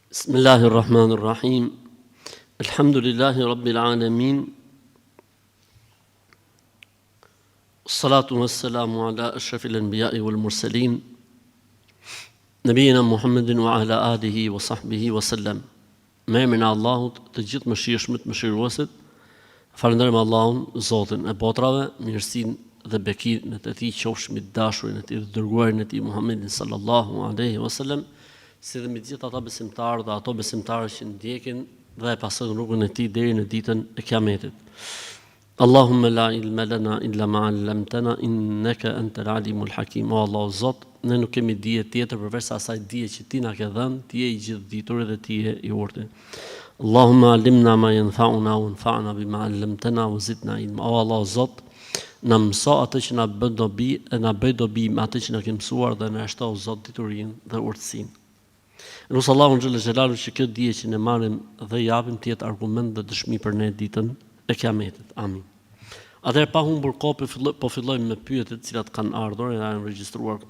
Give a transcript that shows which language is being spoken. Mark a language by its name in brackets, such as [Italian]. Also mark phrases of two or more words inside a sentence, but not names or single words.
[Arabic] بسم الله الرحمن الرحيم الحمد لله رب العالمين الصلاة والسلام على أشرف الأنبياء والمرسلين نبينا محمد وعلى آله وصحبه وسلم. [Albanian] Me emrin e Allahut, të gjithë mëshirshmët, mëshiruesit, falenderojmë Allahun, Zotin e botrave, mirësinë dhe bekinë e tij qofshin mbi dashurin e tij dhe dërguarin e tij Muhammedin [Arabic] صلى الله عليه وسلم, [Albanian] si dhe mbi të gjithë ata besimtarë dhe ato besimtarë që ndjekin dhe e pasojnë rrugën e tij deri në ditën e Kiametit. [Arabic] اللهم لا علم لنا إلا ما علمتنا إنك أنت العليم الحكيم. [Albanian] O Allah Zot, ne nuk kemi dije tjetër përveç asaj dije që ti na ke dhënë, ti je I gjithëditur dhe ti je I urtë. [Arabic] اللهم علمنا ما ينفعنا وانفعنا بما علمتنا وزدنا علما. [Albanian] O Allah Zot, na mëso atë që na bën dobi, e na bëj dobi me atë që na ke mësuar dhe na shto Zot diturinë dhe urtësinë. Nus Allahun xhelalu që kjo dije që ne marrim dhe japim të jetë argument dhe dëshmi për ne ditën e Kiametit. Amin. Atëherë pa humbur kohë po fillojmë me pyetjet të cilat kanë ardhur e janë regjistruar këtu.